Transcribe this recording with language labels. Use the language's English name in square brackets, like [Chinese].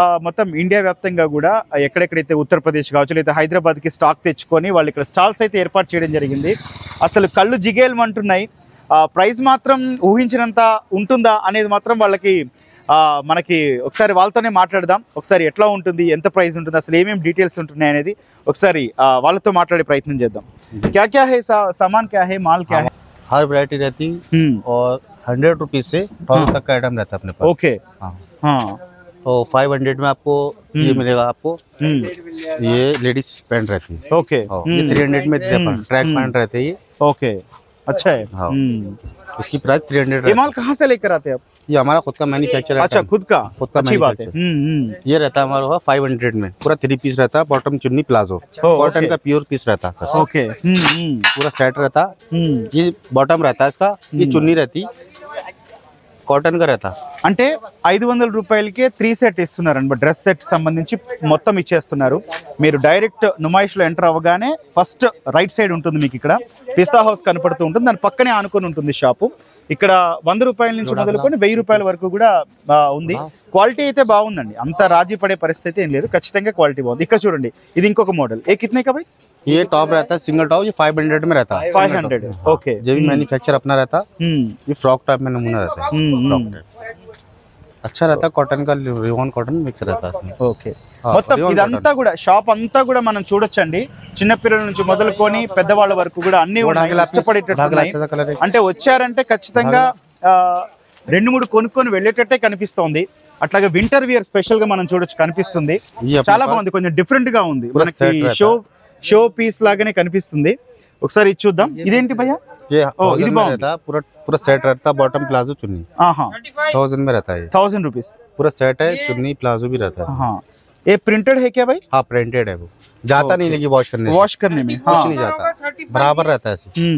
[Telugu] మొత్తం ఇండియా వ్యాప్తంగా కూడా ఎక్కడెక్కడైతే ఉత్తరప్రదేశ్ కావచ్చు, లేదా హైదరాబాద్కి స్టాక్ తెచ్చుకొని వాళ్ళు ఇక్కడ స్టాల్స్ అయితే ఏర్పాటు చేయడం జరిగింది. అసలు కళ్ళు జిగేలమంటున్నాయి. ప్రైస్ మాత్రం ఊహించినంత ఉంటుందా అనేది మాత్రం వాళ్ళకి మనకి ఒకసారి వాళ్ళతోనే మాట్లాడదాం. ఒకసారి ఎట్లా ఉంటుంది, ఎంత ప్రైస్ ఉంటుంది, అసలు ఏమేమి డీటెయిల్స్ ఉంటున్నాయి అనేది ఒకసారి వాళ్ళతో మాట్లాడే ప్రయత్నం చేద్దాం. [Hindi] क्या क्या है सामान, क्या है माल, क्या है? हर वैरायटी रहती और 100 रुपीज से 1000 तक का आइटम रहता है अपने पास। ओके, हाँ, तो 500 में आपको ये मिलेगा आपको। ये लेडीज पैंट रहती है। ओके, ये 300 में ट्रैक पैंट रहते हैं ये। ओके, अच्छा है। हाँ। इसकी प्राइस 300 ये माल कहाँ से लेकर आते हैं आप? ये हमारा खुद का मैन्युफैक्चर है। अच्छा, खुद का, अच्छी बात है। ये रहता है हमारा 500 में, पूरा 3 पीस रहता है, बॉटम चुन्नी प्लाजो, कॉटन का प्योर पीस रहता है सर। ओके, पूरा सेट रहता। ये बॉटम रहता है इसका, ये चुन्नी रहती, కాటన్ గా रहता। [Telugu] అంటే 500 రూపాయలకే 3 సెట్ ఇస్తున్నారండి. డ్రెస్ సెట్ సంబంధించి మొత్తం ఇచ్చేస్తున్నారు. మీరు డైరెక్ట్ నుమాయిష్ లో ఎంటర్ అవ్వగానే ఫస్ట్ రైట్ సైడ్ ఉంటుంది మీకు ఇక్కడ పిస్తా హౌస్ కనపడుతూ ఉంటుంది. దాని పక్కనే ఆనుకొని ఉంటుంది షాపు. ఇక్కడ 100 రూపాయల నుంచి మొదలుకొని 1000 రూపాయల వరకు కూడా ఉంది. క్వాలిటీ అయితే బాగుందండి, అంత రాజీ పడే పరిస్థితి ఏం లేదు, ఖచ్చితంగా క్వాలిటీ బాగుంది. ఇక్కడ చూడండి, ఇది ఇంకొక మోడల్. [Hindi] ఏ కితనే కా భాయ్? ये टॉप रहता है सिंगल टॉप, ये 500 में रहता है। 500, ओके। जो भी मैन्युफैक्चर अपना रहता, ये फ्रॉक टाइप में नमूना रहता है। फ्रॉक टाइप अच्छा रहता है, कॉटन का रिवॉन कॉटन मिक्स रहता है। [Telugu] ఓకే, మొత్తం ఇదంతా కూడా షాప్ అంతా కూడా మనం చూడొచ్చండి. చిన్న పిల్లల నుంచి మొదలుకొని పెద్దవాళ్ళ వరకు కూడా అన్ని ఇష్టపడేటట్టు. అంటే వచ్చారంటే ఖచ్చితంగా 2-3 కొనుక్కొని వెళ్ళేటట్టే కనిపిస్తోంది. అట్లాగే వింటర్ వియర్ స్పెషల్ గా మనం చూడొచ్చు, కనిపిస్తుంది. చాలా బాగుంది, కొంచెం డిఫరెంట్ గా ఉంది, మనకి షో పీస్ లాగానే కనిపిస్తుంది. ఒకసారి ఇది చూద్దాం. ఇదేంటి భయ్యా? ఇది బాగుంది, [Hindi] पूरा सेट रहता, बॉटम प्लाजो चुन्नी। 1000 में रहता है, 1000 रुपीज पूरा सेट है, चुन्नी प्लाजो भी रहता है। हाँ, ये प्रिंटेड है क्या भाई? हाँ, प्रिंटेड है, वो जाता नहीं लेकिन वॉश करने में कुछ नहीं जाता, बराबर रहता है ऐसे।